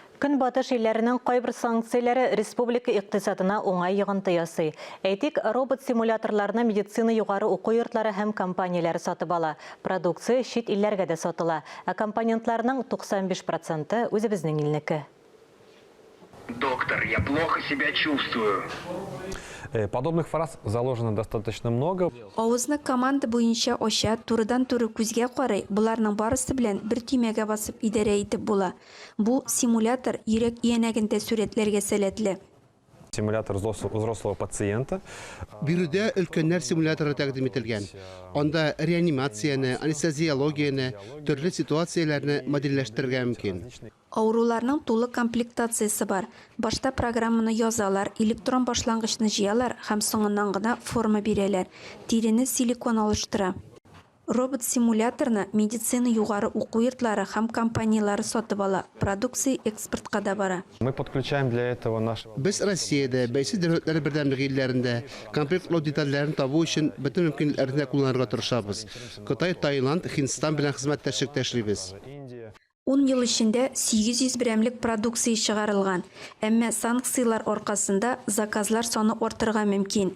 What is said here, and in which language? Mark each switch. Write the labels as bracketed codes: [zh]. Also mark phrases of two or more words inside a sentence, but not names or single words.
[tt] Көнбатыш илләренең кайбер санкцияләре республика икътисадына уңай йогынты ясый. Әйтик, робот симуляторларны медицина югары уку йортлары һәм компанияләре сатып ала. Продукция чит илләргә дә сатыла. Ә компонентларның 95% үзебезнең илнеке. [ru] Доктор, я плохо себя чувствую. Подобных фраз заложено достаточно много. [tt] Авызны команда буенча ача, турыдан-туры күзгә карый, буларның барысы белән бер төймәгә басып идарә итеп була. Бу симулятор йөрәк иянәгендә сурәтләргә сәләтле. [ru] Симулятор взрослого пациента. [tt] Биредә өлкәннәр симуляторы тәкъдим ителгән. Анда реанимацияны, анестезиологияны, төрле ситуацияләрне моделләштерергә мөмкин. Ауруларның тулы комплектациясе бар. Башта программаны язалар, электрон башлангычны җыялар һәм соңыннан гына форма бирәләр. Тирене силикон алыштыра. Робот-симуляторны медицина югары уку йортлары һәм компанияләре сатып ала. Продукция экспортка да бара. [ru] Мы подключаем для этого наш... [tt] Без Россиядә, бәйсез дәүләтләр бердәмлеге илләрендә комплектлау детальләрен табу өчен бөтен мөмкинлекләрне кулланырга тырышабыз. Кытай, Таиланд, Һиндстан белән хезмәттәшлек эшлибез. 10 ел эчендә 800 берәмлек продукция чыгарылган. Әмма санкциялар аркасында заказлар саны артырга мөмкин.